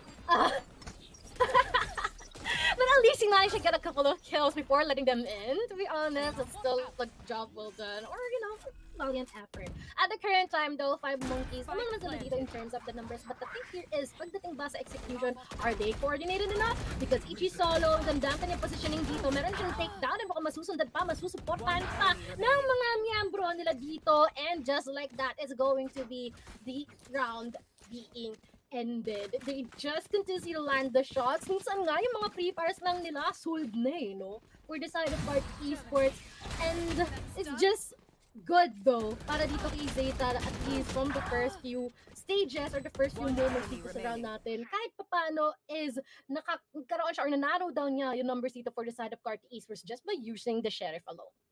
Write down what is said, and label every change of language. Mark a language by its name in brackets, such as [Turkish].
[English] But at least he managed to get a couple of kills before letting them in. To be honest, it's still a job well done. Or, valiant effort. At the current time though, 5 monkeys, [Filipino] naman naman sila dito [English] in terms of the numbers. But the thing here is, [Filipino] pagdating ba sa [English] execution, are they coordinated enough? [Filipino] Because Ichi Solo, gandang kanyang positioning dito. Meron siyang takedown and baka masusundan pa, masusuportahan pa ng mga miyembro nila dito. [English] And just like that, it's going to be the round being ended. They just continue to land the shots. [Filipino] Minsan nga, yung mga pre-fires lang nila, sold na no? [English] For the side of Park Esports. And it's just good though, [Filipino] para dito kay Zeta, [English] at least from the first few stages or the first few moments [Filipino] dito sa round natin, kahit papano [English] is [Filipino] nagkaroon siya [English] or na-narrow down niya yung numbers dito for the side of Carti Esports just by using the Sheriff alone.